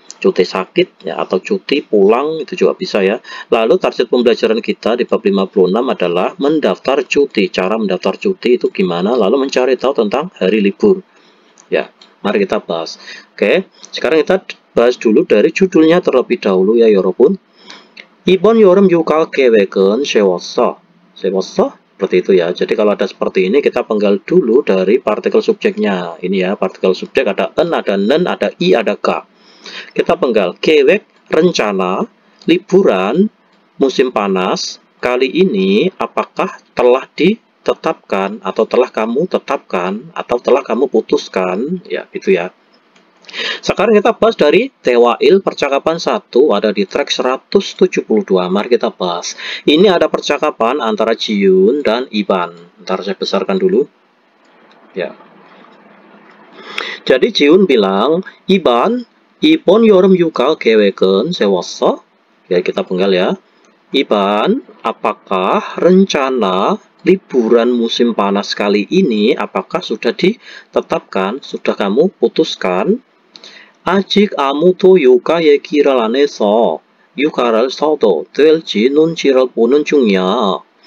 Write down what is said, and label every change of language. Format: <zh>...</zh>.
<id>Cuti sakit ya, atau cuti pulang itu juga bisa ya. Lalu target pembelajaran kita di bab 56 adalah mendaftar cuti. Cara mendaftar cuti itu gimana? Lalu mencari tahu tentang hari libur. Ya, mari kita bahas. Oke, sekarang kita bahas dulu dari judulnya terlebih dahulu ya, 여러분.</id> <ko>이번 여름 휴가 계획은 세웠어. 세웠어?</ko> <id>Seperti itu ya. Jadi kalau ada seperti ini kita penggal dulu dari partikel subjeknya. Ini ya, partikel subjek ada en, ada nen, ada i, ada k. Kita penggal keyword rencana liburan musim panas kali ini apakah telah ditetapkan atau telah kamu tetapkan atau telah kamu putuskan ya, itu ya. Sekarang kita bahas dari Tewail percakapan 1 ada di track 172. Mari kita bahas. Ini ada percakapan antara Jiun dan Iban. Ntar saya besarkan dulu ya. Jadi Jiun bilang, Iban,</id> <ko>이번 여름 휴가 계획은 세웠어?</ko> <id>Ya, kita penggal ya. Iban, apakah rencana liburan musim panas kali ini apakah sudah ditetapkan, sudah kamu putuskan?</id> <ko>아직 아무도 휴가 얘기를 안 해서 휴가를 써도 될지 눈치를 보는 중이야.</ko>